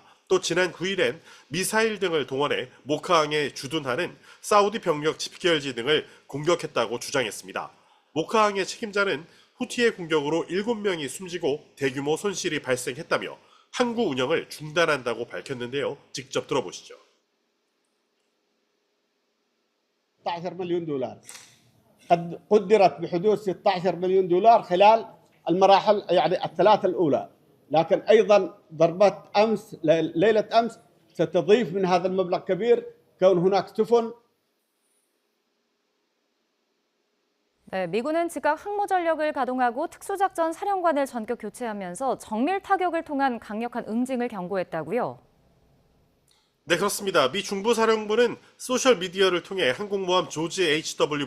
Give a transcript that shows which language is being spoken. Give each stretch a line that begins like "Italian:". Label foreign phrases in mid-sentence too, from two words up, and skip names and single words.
Korean: 또 지난 9일엔 미사일 등을 동원해 모카항에 주둔하는 사우디 병력 집결지 등을 공격했다고 주장했습니다. 모카항의 책임자는 후티의 공격으로 7명이 숨지고 대규모 손실이 발생했다며 항구 운영을 중단한다고 밝혔는데요. 직접 들어보시죠.
Arabic: 16 مليون دولار قد قدرت بحدود 16 مليون دولار خلال المراحل يعني الثلاث الأولى لكن أيضا ضربة أمس ليلة أمس ستضيف من هذا المبلغ كبير كون هناك سفن.
Korean: 네, 미군은 즉각 항모 전력을 가동하고 특수작전 사령관을 전격 교체하면서 정밀 타격을 통한 강력한 응징을 경고했다고요. 네, 그렇습니다. 미 중부사령부는 소셜미디어를 통해 항공모함 조지 H.W.